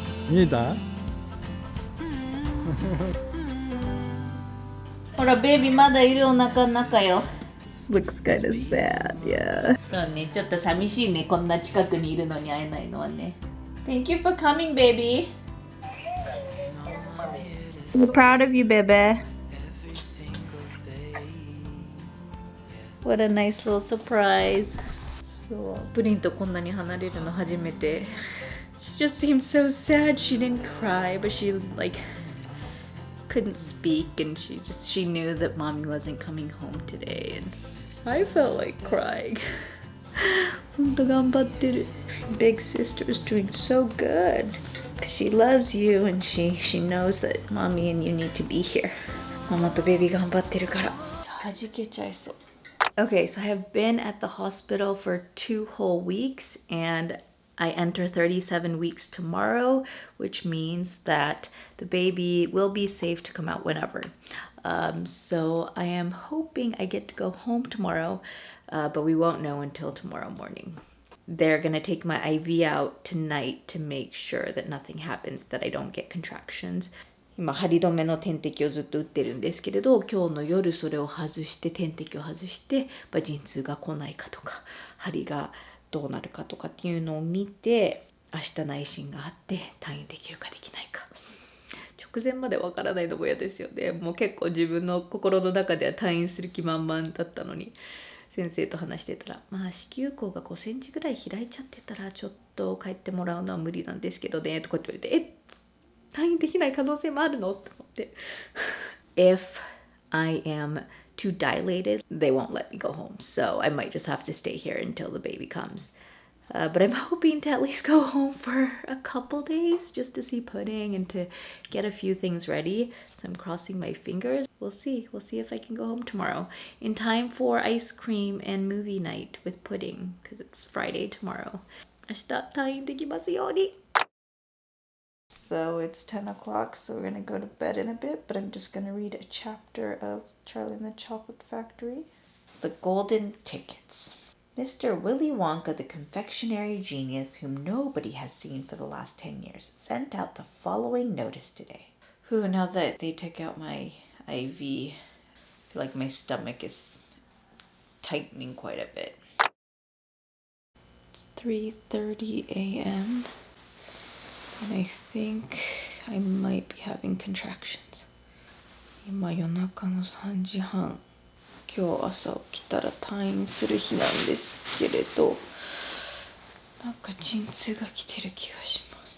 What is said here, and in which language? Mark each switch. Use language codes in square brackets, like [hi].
[ja] 見えた？ほら、ベイビーまだいるお腹の中よ。 [en] Looks kind of sad, yeah. [ja] そうね、ちょっと寂しいね。こんな近くにいるのに会えないのはね。 [en] Thank you for coming, baby. So proud of you, baby. What a nice little surprise. [ja] そう、プリンとこんなに離れるの初めて。 [en] She just seemed so sad. She didn't cry, but she like couldn't speak, and she knew that Mommy wasn't coming home today, and I felt like crying. [ja] 本当頑張ってる。 [en] Big sister's doing so good. She loves you, and she knows that Mommy and you need to be here. [ja] ママとベビー頑張ってるから。弾けちゃいそう。 [en] Okay, so I have been at the hospital for 2 whole weeks, and I enter 37 weeks tomorrow, which means that the baby will be safe to come out whenever. So I am hoping I get to go home tomorrow, but we won't know until tomorrow morning. They're going to take my IV out tonight to make sure that nothing happens, that I don't get contractions. [ja] 今針止めの点滴をずっと打ってるんですけれど、今日の夜それを外して点滴を外して、陣痛が来ないかとか針がどうなるかとかっていうのを見て、明日内診があって退院できるかできないか、直前までわからないのも嫌ですよね。もう結構自分の心の中では退院する気満々だったのに、先生と話してたら、まあ子宮口が5センチぐらい開いちゃってたらちょっと帰ってもらうのは無理なんですけどねとかって言われて、退院できない可能性もあるのって思って。 [en] If I am too dilated, they won't let me go home, so I might just have to stay here until the baby comes. But I'm hoping to at least go home for a couple days just to see pudding and to get a few things ready. So I'm crossing my fingers. We'll see. We'll see if I can go home tomorrow in time for ice cream and movie night with pudding because it's Friday tomorrow. [ja] 明日退院できますように。 [en] So it's 10 o'clock, so we're gonna go to bed in a bit, but I'm just gonna read a chapter of Charlie and the Chocolate Factory. The Golden Tickets. Mr. Willy Wonka, the confectionery genius whom nobody has seen for the last 10 years, sent out the following notice today. Whew, now that they took out my IV, I feel like my stomach is tightening quite a bit. It's 3:30 a.m. and I think I might be having contractions. [ja] 今夜中の3時半。今日朝起きたら退院する日なんですけれど、なんか陣痛が来てる気がします。